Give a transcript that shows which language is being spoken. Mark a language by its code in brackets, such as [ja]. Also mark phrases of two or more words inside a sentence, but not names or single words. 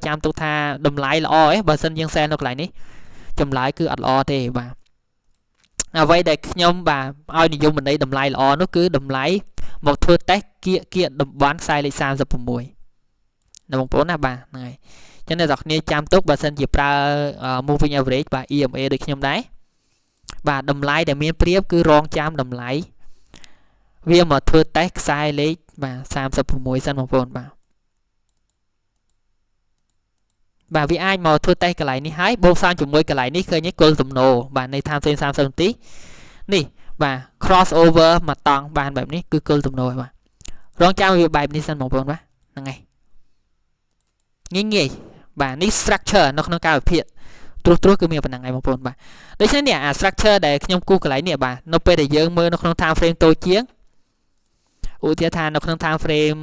[km] ចាំទុកថាតម្លៃល្អឯងបើសិនយើង cell នៅកន្លែងនេះចម្លើយគឺអត់ល្អទេបាទអ្វីដែលខ្ញុំបាទឲ្យនិយមន័យតម្លៃល្អនោះគឺតម្លៃមកធ្វើតេស្តគៀកតំបន់ខ្សែលេខ36ណាបងប្អូនណាបាទហ្នឹងហើយចឹងអ្នកទាំងគ្នាចាំទុកបើសិនជាប្រើ [en] moving average [km] បាទ EMA ដូចខ្ញុំដែរបាទតម្លៃដែលមានប្រៀបគឺរងចាំតម្លៃវាមកធ្វើតេស្តខ្សែលេខបាទ36សិនបងប្អូន បាទវាអាចមកធ្វើតេស្តកន្លែងនេះហើយបូកផ្សំជាមួយកន្លែងនេះឃើញទេគល់ទំនោរបាទនៃ [en] time frame [km] 30 នាទីនេះបាទ [en] cross over [km] មកតង់បានបែបនេះគឺគល់ទំនោរបាទរងចាំវាបែបនេះសិនបងប្អូនបាទហ្នឹងហើយងាយបាទនេះ structure នៅក្នុងការវិភាគត្រួសគឺមានប៉ុណ្ណឹងឯងបងប្អូនបាទដូច្នេះនេះអា structure ដែលខ្ញុំគូសកន្លែងនេះបាទនៅពេលដែលយើងមើលនៅក្នុង [en] time frame [km] តូចជាងឧទាហរណ៍ថានៅក្នុង [en] time frame